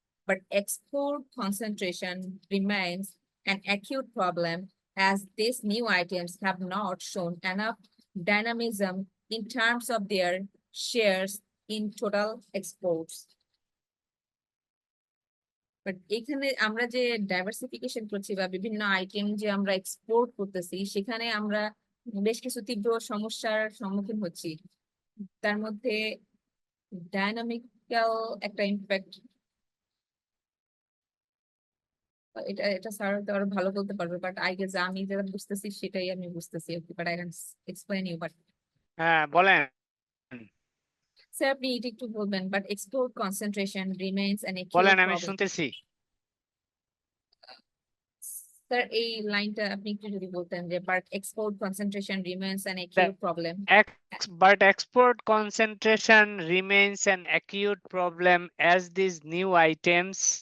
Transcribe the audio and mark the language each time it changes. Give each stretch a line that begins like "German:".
English: But export concentration remains an acute problem as these new items have not shown enough dynamism in terms of their shares in total exports.
Bangla: But এখানে আমরা যে diversification করছি বা বিভিন্ন item যে আমরা export করতেছি সেখানে আমরা বেশ কিছু তীব্র সমস্যার সম্মুখীন হচ্ছি। তার মধ্যে ডাইনামিক্যাল একটা ইম্প্যাক্ট, এটা এটা স্যার তো আরো ভালো বলতে পারবে,
English: but I guess
Bangla: আমি যেটা বুঝতেছি সেটাই আমি বুঝতেছি আর কি,
English: But I can explain you. But
Bangla: হ্যাঁ বলেন। স্যার আপনি এটা একটু বলবেন,
English: but export concentration remains an
Bangla: বলেন,
English: acute
Bangla: আমি
English: Problem.
Bangla: শুনতেছি। স্যার এই লাইনটা আপনি একটু যদি বলতেন যে
English: But export concentration remains an acute problem. But export concentration remains an acute problem as these new items